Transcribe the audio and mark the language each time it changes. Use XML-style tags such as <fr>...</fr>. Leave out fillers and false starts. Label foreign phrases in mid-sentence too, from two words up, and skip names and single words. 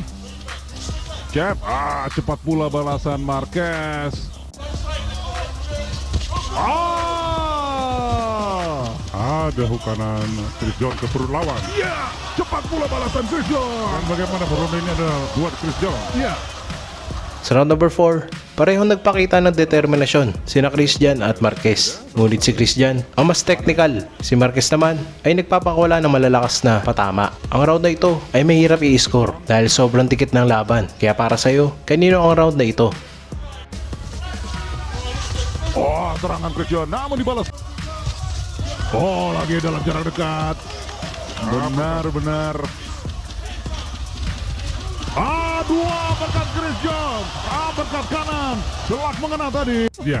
<id>Jab, cepat pula balasan Marquez. Ada hook kanan Chris John ke perut lawan. Ya, cepat pula balasan Chris John. Dan bagaimana ronde ini ada buat Chris John. Ya.</id> <tl>Sa</tl> <en>round number 4,</en> <tl>parehong nagpakita ng determinasyon sina Christian at Marquez. Ngunit si Christian ang mas technical. Si Marquez naman ay nagpapakawala ng malalakas na patama. Ang round na ito ay mahirap i-score dahil sobrang tikit ng laban. Kaya para sa'yo, kanino ang round na ito?</tl> <id>Oh, serangan Christian namun dibalas. Oh, lagi dalam jarak dekat. Benar-benar. Dua berkat Chris John. Berkat kanan. Telak mengena tadi. Ya.</id>